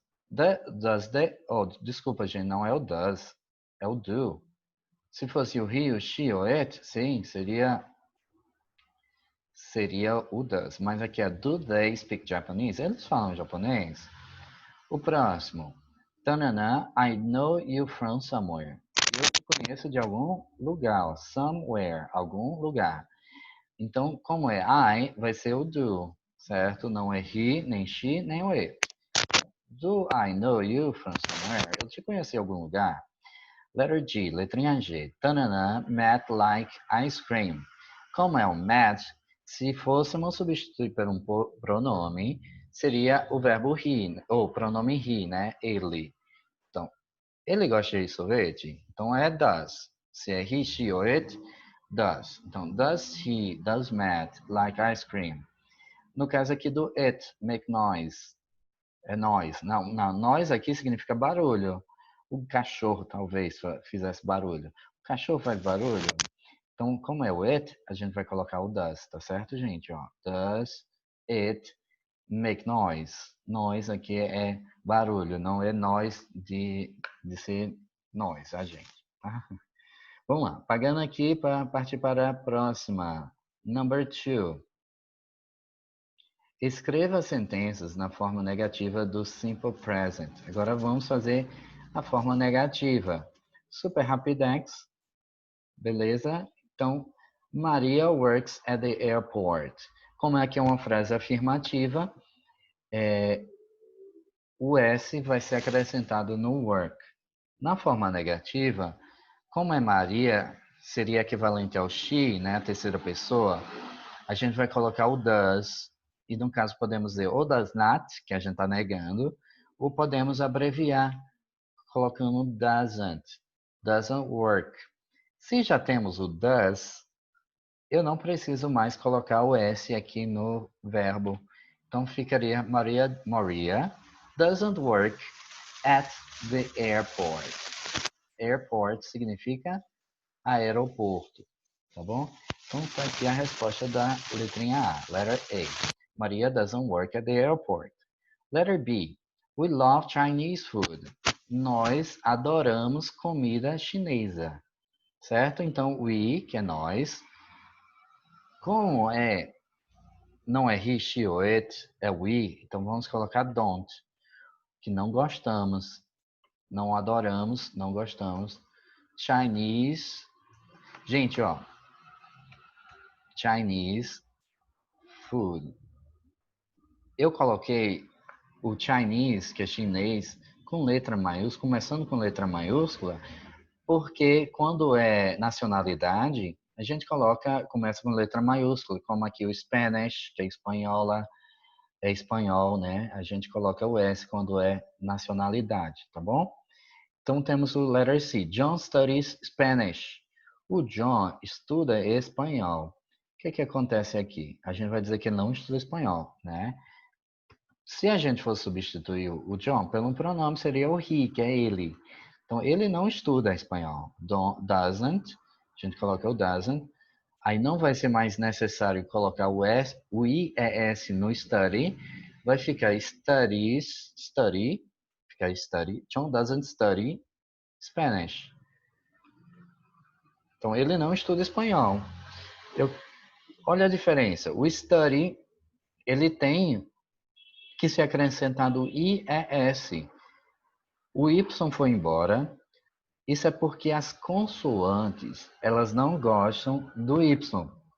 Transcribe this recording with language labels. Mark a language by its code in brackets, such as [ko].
[en] Does they... [pt] Oh, desculpa, gente, não é o does. É o do. Se fosse o he, o she ou it, sim, seria o does. Mas aqui é [en] do they speak Japanese? [pt] Eles falam japonês? O próximo. [en] Tanana, I know you from somewhere. [pt] Eu te conheço de algum lugar. Somewhere, algum lugar. Então, como é I, vai ser o do, certo? Não é he, nem she, nem o it. [en] Do I know you from somewhere? [pt] Eu te conheço de algum lugar. [en] Letter G, [pt] letrinha G. Tanana, [en] met like ice cream. [pt] Como é o met, se fôssemos substituir por um pronome, seria o verbo he, ou pronome he, né? Ele. Então, ele gosta de sorvete? Então é does. Se é he, she ou it, does. Então, [en] does Matt like ice cream? [pt] No caso aqui do it, [en] make noise. [pt] É noise. Não, noise aqui significa barulho. O cachorro talvez fizesse barulho. O cachorro faz barulho? Então, como é o it, a gente vai colocar o does, tá certo, gente? [en] Ó, does it make noise? [pt] Noise aqui é barulho, não é noise de ser noise, a gente. Tá? Vamos lá, pagando aqui para partir para a próxima. [en] Number 2. [pt] Escreva as sentenças na forma negativa do simple present. Agora vamos fazer a forma negativa. Super rapidex, beleza? Então, [en] Maria works at the airport. [pt] Como é que é uma frase afirmativa, o S vai ser acrescentado no work. Na forma negativa, como é Maria, seria equivalente ao she, né, a terceira pessoa, a gente vai colocar o does, e no caso podemos dizer ou does not, que a gente está negando, ou podemos abreviar, colocando doesn't work. Se já temos o does, eu não preciso mais colocar o S aqui no verbo. Então ficaria [en] Maria doesn't work at the airport. [pt] Airport significa aeroporto, tá bom? Então está aqui a resposta da letrinha A, [en] letter A. Maria doesn't work at the airport. Letter B. We love Chinese food. [pt] Nós adoramos comida chinesa, certo? Então we, que é nós, como não é he, she ou it, é we, então vamos colocar don't, que não gostamos, não adoramos, não gostamos. Chinese, gente, ó, [en] Chinese food. [pt] Eu coloquei o Chinese, que é chinês, com letra maiúscula, começando com letra maiúscula, porque quando é nacionalidade, a gente começa com letra maiúscula, como aqui o Spanish, que é espanhola, é espanhol, né? A gente coloca o S quando é nacionalidade, tá bom? Então temos o letter C. [en] John studies Spanish. [pt] O John estuda espanhol. O que que acontece aqui? A gente vai dizer que ele não estuda espanhol, né? Se a gente for substituir o John pelo um pronome, seria o he, que é ele. Então, ele não estuda espanhol. Doesn't, a gente coloca o doesn't. Aí não vai ser mais necessário colocar o S, o IES no study. Vai ficar study, ficar study. [en] John doesn't study Spanish. [pt] Então, ele não estuda espanhol. Olha a diferença. O study, ele tem que ser acrescentado o IES. O Y foi embora. Isso é porque as consoantes, elas não gostam do Y.